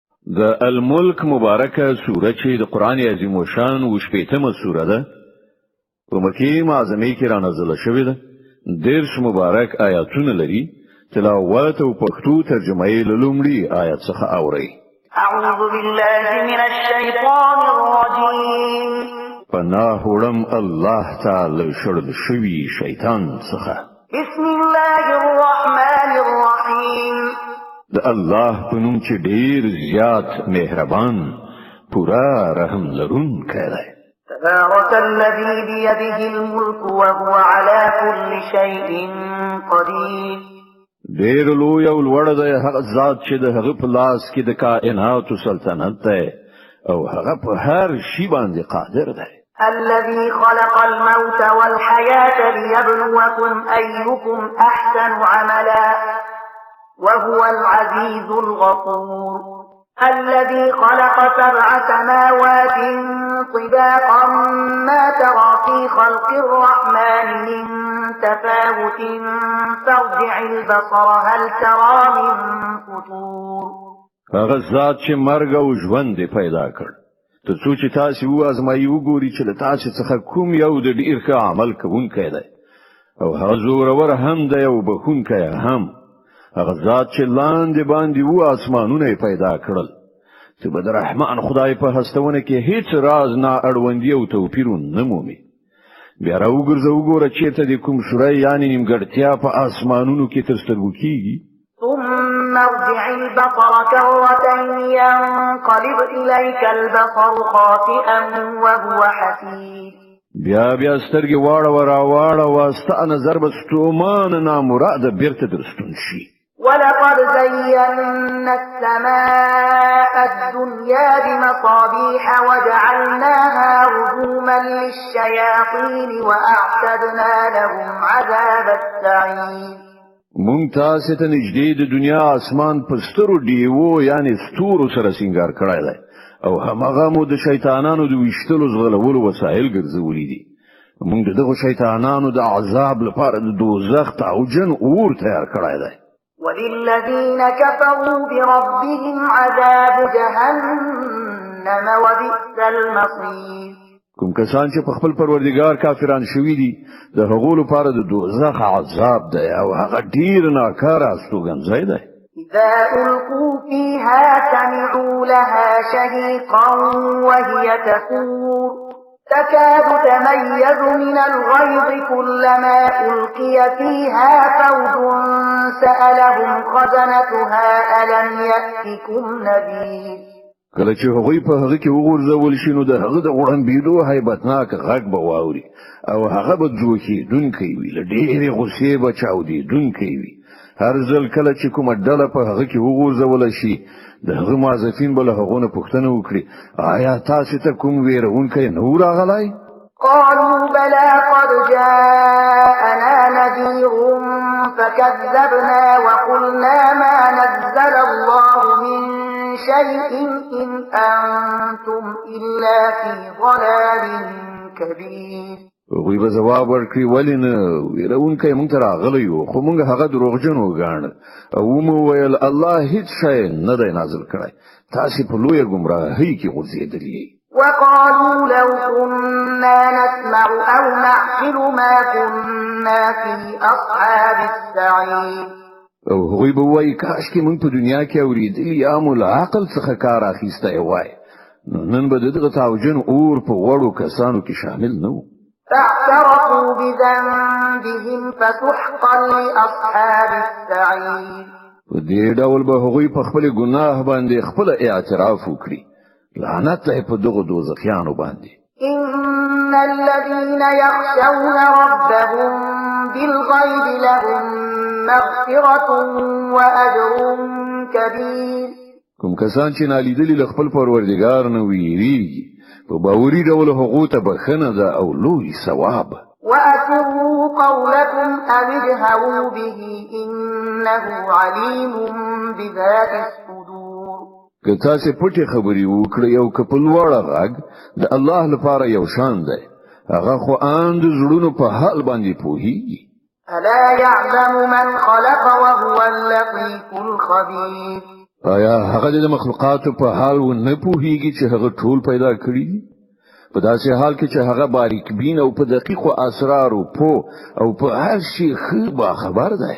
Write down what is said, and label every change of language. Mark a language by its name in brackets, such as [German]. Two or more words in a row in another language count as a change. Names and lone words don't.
[Pashto] د الملک مبارکه سوره چې د قران عظیم و شان و شپیتمه سوره ده په مکه معظمه کې را نازله شوې ده. دیرش مبارک آیاتونه لري. تلاوت او پښتو ترجمه یې لومړی آیات څخه اوري. [Arabic] اعوذ بالله من الشیطان الرجیم. [Pashto] پناه وړم الله تعالی شړل شوی شیطان څخه. [Arabic] بسم الله الرحمن الرحیم. [Pashto] د الله په نوم چې ډیر زیات مهربان پورا رحم لرونکی دی. [Arabic] تبارك الذي بيده الملك وهو على كل شيء قدير. [Pashto] ډیر لوی او لوړ دی هغه ذات چې د هغه په لاس کې د کائنات سلطنت دی او هغه په هر شي باندې قادر دی. [Arabic] الذي خلق الموت والحياة ليبلوكم أيكم أحسن عملا وهو العزيز الغفور. الذي خلق 7 سماوات طباقا ما ترى في خلق الرحمن من تفاوت فارجع البصر هل ترى من فطور. [Pashto] هغه ذات چې مرګ او ژوند پیدا کړ ته څو چې تاسو وازمایي وګوري چې له تاسو څخه کوم یو د ډیر ښه عمل کوونکی دی او هغه زورور هم دی او بخونکی هم. هغه ذات چې لاندې باندې و اسمانونه پیدا کړل چې بد رحمان خدای په هستونه کې هیڅ راز نه اړوندي او توپیر نه مومي. بیا راوګرځو وګوره چې ته د کوم شورای یعنی نیمګړتیا په اسمانونو کې تر سترګو کیږي. [Arabic] ثم ارجع البصر كرتين ينقلب إليك البصر خاسئا وهو حسير. [Pashto] بیا سترګې واړه واستا نظر به ستومان نامراده بیرته درستون شي. [Arabic] ولقد زينا السماء الدنيا بمصابيح وجعلناها رجوما للشياطين وأعتدنا لهم عذاب السعير. [Pashto] مونږ تاسو ته نږدې د دنیا اسمان په سترو دیوو یعنی ستورو سره سینګار کړی دی او همغه مو د شیطانانو د ویشتلو زغلولو وسایل ګرځولي دي. مونږ دغه شیطانانو د عذاب لپاره د دوزخ تعوجن اور تیار کړی دی. [Arabic] وللذين كفروا بربهم عذاب جهنم وبئس المصير. [Pashto] کوم کسان چې په خپل پروردگار کافران شوي دي د هغو لپاره د دوزخ عذاب دی او هغه ډیر ناکاره استوګنځی دی. [Arabic] إذا ألقوا فيها سمعوا لها شهيقا وهي تفور تكاد تميز من الغيظ كلما ألقي فيها فوج سألهم خزنتها ألم يأتكم نذير. [Pashto] کله چې هغوی په هغه کې وغورځول شي نو د هغه د وړاندېدو هیبتناک غږ به واوري او هغه به ځوکېدونکی وي له ډېرې غوسې به چاودېدونکی وي. هر ځل کله چې کومه ډله په هغه کې وغورځول شي د هغه موظفین به له هغو نه پوښتنه وکړي آیا تاسو ته کوم ویرونکی نه و راغلی؟ [Arabic] قالوا بلى قد جاءنا نذير فكذبنا وقلنا ما نزل الله من شيء إن أنتم إلا في ضلال كبير. [Pashto] وی به جواب ورکړي ولې نه ویرونکی مونږ ته راغلی و خو مونږ هغه دروغجن وګاڼه او مو ویل الله هیڅ شی نه دی نازل کړی تاسو په لویه ګمراهۍ کې غورځېدلي. [Arabic] وقالوا لو كنا نسمع أو نعقل ما كنا في أصحاب السعير. [Pashto] او هغوی به وایي کاشکې مونږ په دنیا کې اورېدلي یا مو له عقل څخه کار اخیستی وای نو نن به د دغه تعوجن اور په وړو کسانو کې شامل نه و. [Arabic] فاعترفوا بذنبهم فسحقا لأصحاب السعير. [Pashto] په دې ډول به هغوی په خپل ګناه باندې خپل اعتراف وکړي. لعنت له په دغه دوزخیانو باندې. [Arabic] إن الذين يخشون ربهم بالغيب لهم مغفرة وأجر كبير. [Pashto] کوم کسان چې نالیدلي له خپل پروردګار نه ویریږي په باوري ډول هغو ته بخښنه ده او لوی ثواب. [Arabic] وأسروا قولكم أو اجهروا به إنه عليم بذات الصدور. [Pashto] که تاسو پټې خبرې وکړئ او که په لوړ غږ د الله لپاره یو شان دی هغه خو ان د زړونو په حال باندې پوهیږي. [Arabic] ألا يعلم من خلق وهو اللطيف الخبير. [Pashto] آیا هغه د مخلوقاتو په حال و نه پوهیږي چې هغه ټول پیدا کړی دي په داسې حال کې چې هغه باریک بین او په دقیق اسرار او په هر شي خبر خبر دی